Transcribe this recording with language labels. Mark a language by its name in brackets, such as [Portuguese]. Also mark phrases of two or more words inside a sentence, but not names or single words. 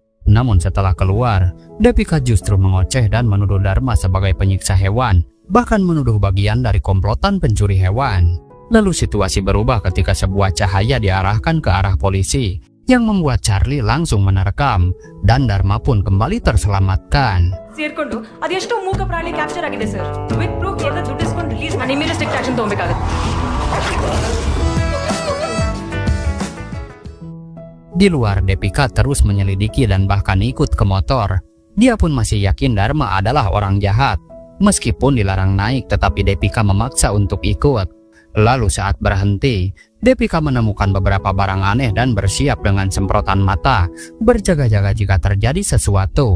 [Indonesian] Namun setelah keluar, Depika justru mengoceh dan menuduh Dharma sebagai penyiksa hewan, bahkan menuduh bagian dari komplotan pencuri hewan. Lalu situasi berubah ketika sebuah cahaya diarahkan ke arah polisi, yang membuat Charlie langsung menerkam, dan Dharma pun kembali terselamatkan. [Kannada] ಸೇರ್ಕೊಂಡು ಅದೆಷ್ಟೋ ಮೂಕ ಪ್ರಾಣಿ ಕ್ಯಾಪ್ಚರ್ ಆಗಿದೆ ಸರ್. [English] with proof [Kannada] ಎಲ್ಲ ದುಡ್ಡು ಇಸ್ಕೊಂಡು ರಿಲೀಸ್ ಮಾಡಿ ಮೇಲೆ [English] strict action [Kannada] ತಗೊಬೇಕಾಗುತ್ತೆ. [Indonesian] Di luar, Depika terus menyelidiki dan bahkan ikut ke motor. Dia pun masih yakin Dharma adalah orang jahat. Meskipun dilarang naik, tetapi Depika memaksa untuk ikut. Lalu saat berhenti, Depika menemukan beberapa barang aneh dan bersiap dengan semprotan mata, berjaga-jaga jika terjadi sesuatu.